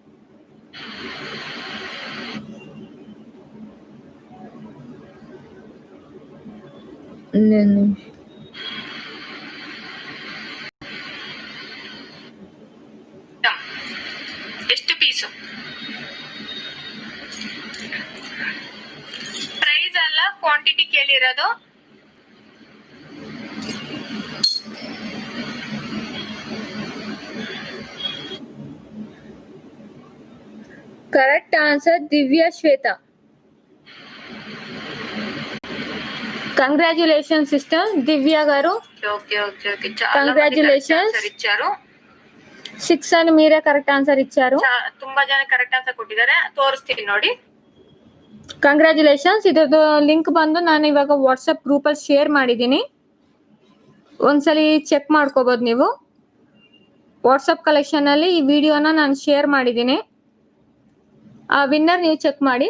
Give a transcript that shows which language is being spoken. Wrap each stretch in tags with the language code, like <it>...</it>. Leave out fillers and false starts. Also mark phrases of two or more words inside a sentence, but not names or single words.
<kn>ಎಷ್ಟು ಪೀಸು, ಪ್ರೈಸ್ ಅಲ್ಲ ಕ್ವಾಂಟಿಟಿ ಕೇಳಿರೋದು.</kn> <en>correct answer ದಿವ್ಯಾ ಶ್ವೇತಾ.</en> <te>కంగ్రాచులేషన్ సిస్టర్ దివ్య గారు.</te> <en>okay okay okay</en> <te>కంగ్రాచులేషన్స్ ఇచ్చారు. 6 అని మీరే</te> <en>correct answer</en> <te>ಇಚ್ಚಾರು.</te> <kn>ತುಂಬಾ ಜನ</kn> <en>correct answer</en> <kn>ಕೊಟ್ಟಿದ್ದಾರೆ. ತೋರಿಸ್ತೀನಿ ನೋಡಿ. ಕಂಗ್ರಾಚುಲೇಷನ್ಸ್. ಇದ್ರದ್ದು ಲಿಂಕ್ ಬಂದು ನಾನು ಇವಾಗ</kn> <en>WhatsApp group</en> <kn>ಅಲ್ಲಿ ಶೇರ್ ಮಾಡಿದ್ದೀನಿ, ಒಂದ್ಸಲಿ ಚೆಕ್ ಮಾಡ್ಕೋಬಹುದು ನೀವು.</kn> <en>WhatsApp collection</en> <kn>ಅಲ್ಲಿ ಈ ವಿಡಿಯೋನ ನಾನು ಶೇರ್ ಮಾಡಿದ್ದೀನಿ, ಆ ವಿನ್ನರ್ ನೀವು ಚೆಕ್ ಮಾಡಿ.</kn>